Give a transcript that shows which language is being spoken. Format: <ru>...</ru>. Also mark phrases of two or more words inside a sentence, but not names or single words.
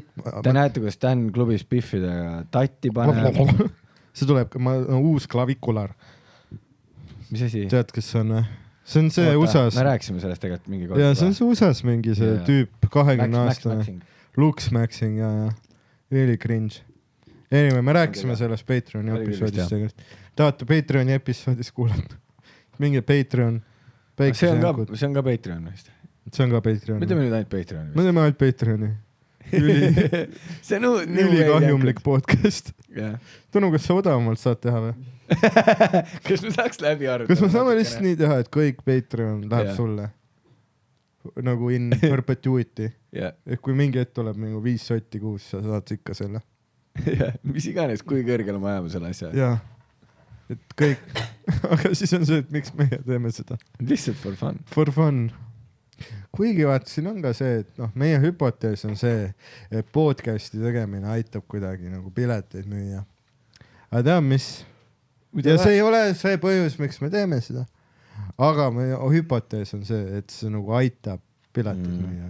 <et>Te näete, kuidas Tän klubis piffidega tatti paneb. See tuleb uus klavikular. Mis asi? Tead, kes see on? See on see USAs. Me rääksime sellest tegelikult mingi kord. Ja see on see USAs mingi see tüüp 20 aastane.</et> <en>Lux Maxing ja really cringe.</en> <et>Anyway, me rääkisime sellest Patreoni episoodist tegelikult. Tahate Patreoni episoodist kuulata? Mingi Patreon. See on ka Patreon vist. See on ka Patreon. Me teeme nüüd ainult Patreoni. Me teeme ainult Patreoni. See on ülikahjumlik podcast. Yeah. Tõnu, kas sa odavamalt saad teha või? Kas me saaks läbi arutada? Kas me saame lihtsalt nii teha, et kõik Patreon läheb sulle? Nagu</et> <en>in perpetuity.</en> <et>Et kui mingi hetk tuleb 5 sotti kuus, sa saad ikka selle. Mis iganes, kui kõrgele me ajame selle asja. Jaa. Et kõik. Aga siis on see, et miks meie teeme seda. Lihtsalt</et> <en>for fun. For fun.</en> <et>Kuigi vaat, siin on ka see, et meie hüpotees on see, et podcasti tegemine aitab kuidagi nagu pileteid müüa. Aga tead, mis? Ja see ei ole see põhjus, miks me teeme seda. Aga meie hüpotees on see, et see nagu aitab pileteid müüa.</et>